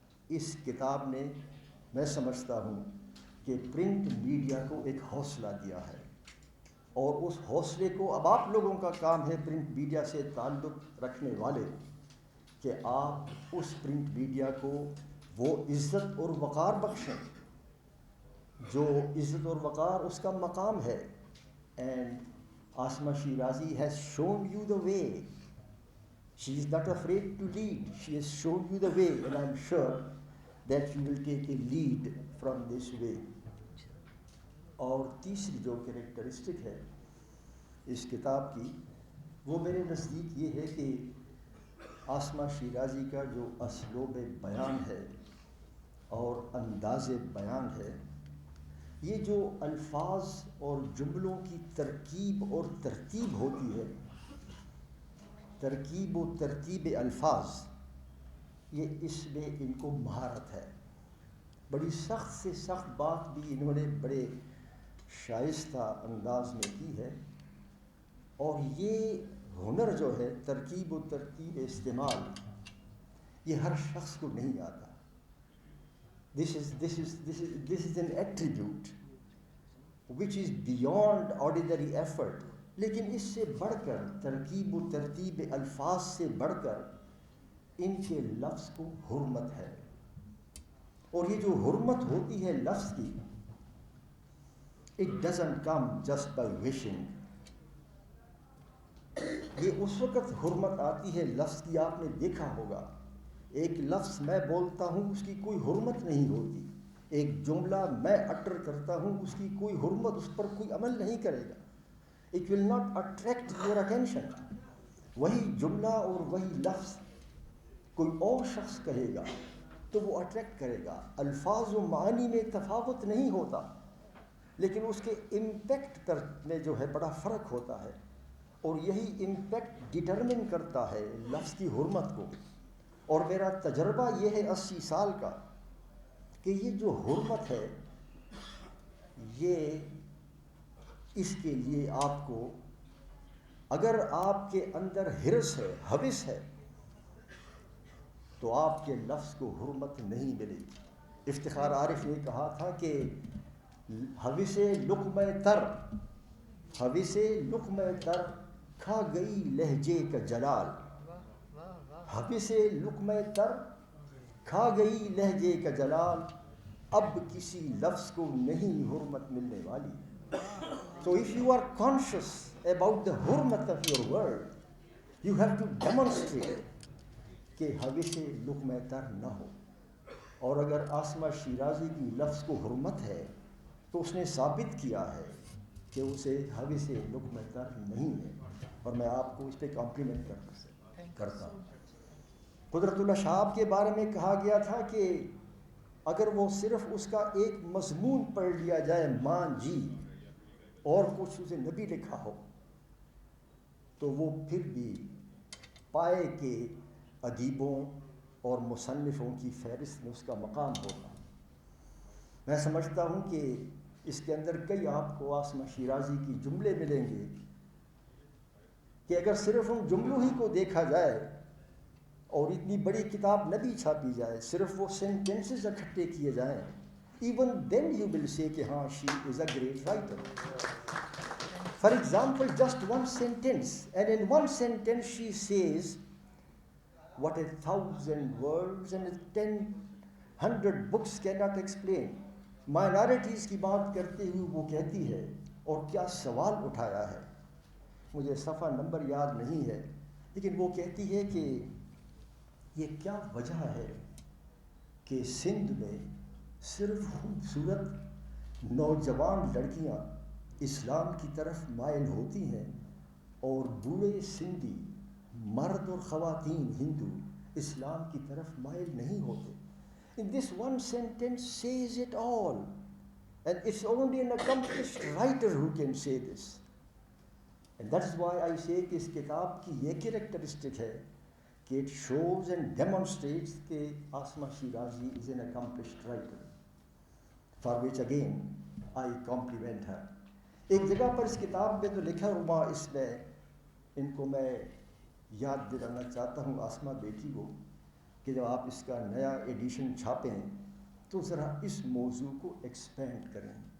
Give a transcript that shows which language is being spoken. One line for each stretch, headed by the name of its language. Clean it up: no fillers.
Urdu: اس کتاب نے، میں سمجھتا ہوں کہ پرنٹ میڈیا کو ایک حوصلہ دیا ہے، اور اس حوصلے کو اب آپ لوگوں کا کام ہے، پرنٹ میڈیا سے تعلق رکھنے والے، کہ آپ اس پرنٹ میڈیا کو وہ عزت اور وقار بخشیں جو عزت اور وقار اس کا مقام ہے.
English: And Asma Shirazi has shown you the way. She is not afraid to lead. She has shown you the way, and I'm sure that you will take a lead from this way.
Urdu: اور تیسری جو کریکٹرسٹک ہے اس کتاب کی، وہ میرے نزدیک یہ ہے کہ عاصمہ شیرازی کا جو اسلوب بیان ہے اور انداز بیان ہے، یہ جو الفاظ اور جملوں کی ترکیب اور ترتیب ہوتی ہے، ترکیب و ترتیب الفاظ، یہ اس میں ان کو مہارت ہے. بڑی سخت سے سخت بات بھی انہوں نے بڑے شائستہ انداز میں کی ہے، اور یہ ہنر جو ہے ترکیب و ترتیب استعمال، یہ ہر شخص کو نہیں آتا.
English: This is an attribute which is beyond ordinary effort.
Urdu: لیکن اس سے بڑھ کر ترکیب و ترتیب الفاظ سے بڑھ کر ان کے لفظ کو حرمت ہے. اور یہ جو حرمت ہوتی ہے لفظ کی,
English: It doesn't come just by wishing.
Urdu: یہ اس وقت حرمت آتی ہے لفظ کی, آپ نے دیکھا ہوگا ایک لفظ میں بولتا ہوں اس کی کوئی حرمت نہیں ہوتی, ایک جملہ میں اٹر کرتا ہوں اس کی کوئی حرمت, اس پر کوئی عمل نہیں کرے گا.
English: It will not attract your attention.
Urdu: وہی جملہ اور وہی لفظ کوئی اور شخص کہے گا تو وہ اٹریکٹ کرے گا. الفاظ و معانی میں تفاوت نہیں ہوتا, لیکن اس کے امپیکٹ پر میں جو ہے بڑا فرق ہوتا ہے, اور یہی امپیکٹ ڈٹرمن کرتا ہے لفظ کی حرمت کو. اور میرا تجربہ یہ ہے 80 سال کا کہ یہ جو حرمت ہے یہ اس کے لیے آپ کو, اگر آپ کے اندر حرص ہے, ہوس ہے, تو آپ کے لفظ کو حرمت نہیں ملے گی. افتخار عارف نے کہا تھا کہ ہوس لقمہ تر, ہوس لقمہ تر کھا گئی لہجے کا جلال. ہوس لقمہ تر کھا گئی لہجے کا جلال, اب کسی لفظ کو نہیں حرمت ملنے والی.
English: So if you are conscious about the hurmat of your word, you have to demonstrate
Urdu: کہ ہوس لقمہ تر نہ ہو. اور اگر عاصمہ شیرازی کی لفظ کو حرمت ہے تو اس نے ثابت کیا ہے کہ اسے ہوس لقمہ تر نہیں ہے, اور میں آپ کو اس پہ کمپلیمنٹ کرتا ہوں. قدرت اللہ شہاب کے بارے میں کہا گیا تھا کہ اگر وہ صرف اس کا ایک مضمون پڑھ لیا جائے, مان جی, اور کچھ اسے نبی لکھا ہو, تو وہ پھر بھی پائے کہ ادیبوں اور مصنفوں کی فہرست میں اس کا مقام ہوگا. میں سمجھتا ہوں کہ اس کے اندر کئی آپ کو عاصمہ شیرازی کی جملے ملیں گے کہ اگر صرف ان جملوں ہی کو دیکھا جائے اور اتنی بڑی کتاب نہ بھی چھاپی جائے, صرف وہ سینٹینسز اکٹھے کیے جائیں,
English: even then you will say
Urdu: کہ ہاں
English: she is a great writer. For example, just one sentence, and in one sentence she says what 1,000 words and 100 books cannot explain.
Urdu: Minorities کی بات کرتے ہوئے وہ کہتی ہے, اور کیا سوال اٹھایا ہے, مجھے صفحہ نمبر یاد نہیں ہے, لیکن وہ کہتی ہے کہ یہ کیا وجہ ہے کہ سندھ میں صرف خوبصورت نوجوان لڑکیاں اسلام کی طرف مائل ہوتی ہیں اور بوڑھے سندھی مرد اور خواتین ہندو اسلام کی طرف مائل نہیں ہوتے.
English: In this one sentence says it all, and it's only an accomplished writer who can say this. And that is why I say
Urdu: کہ اس کتاب کی یہ کریکٹرسٹک ہے کہ
English: it shows and demonstrates کہ Asma Shirazi is an accomplished writer, for which again I compliment her.
Urdu: ایک جگہ پر اس کتاب میں تو لکھا ہوا, اس میں ان کو میں یاد دلانا چاہتا ہوں عاصمہ بیٹی کو, کہ جب آپ اس کا نیا ایڈیشن چھاپیں تو ذرا اس موضوع کو ایکسپینڈ کریں.